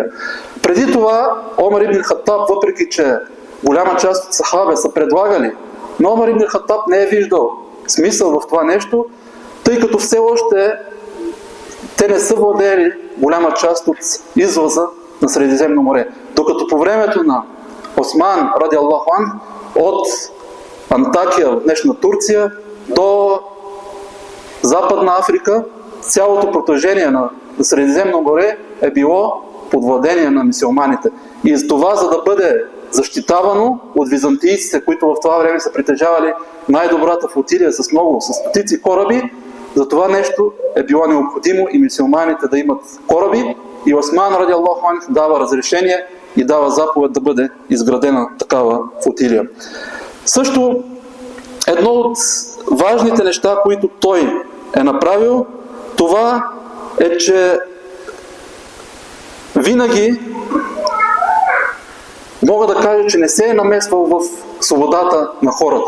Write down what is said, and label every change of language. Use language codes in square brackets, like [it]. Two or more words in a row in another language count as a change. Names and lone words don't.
[bg] Преди това Омар ибн Хаттаб, въпреки че голяма част от сахабе са предлагали, но Омар ибн Хаттаб не е виждал смисъл в това нещо, тъй като все още те не са владели голяма част от извъза на Средиземно море. Докато по времето на Осман, [ar] رضي الله عنه, [bg] от Антакия, в днешна Турция, до Западна Африка, цялото протежение на Средиземно море е било под владение на мюсюлманите. И за това, за да бъде защитавано от византийците, които в това време са притежавали най-добрата флотилия с стотици кораби, за това нещо е било необходимо и мюсюлманите да имат кораби. И Осман, [ar] رضي الله عنه, [bg] дава разрешение и дава заповед да бъде изградена такава флотилия. Също едно от важните неща, които той е направил, това е, че винаги мога да кажа, че не се е намесвал в свободата на хората.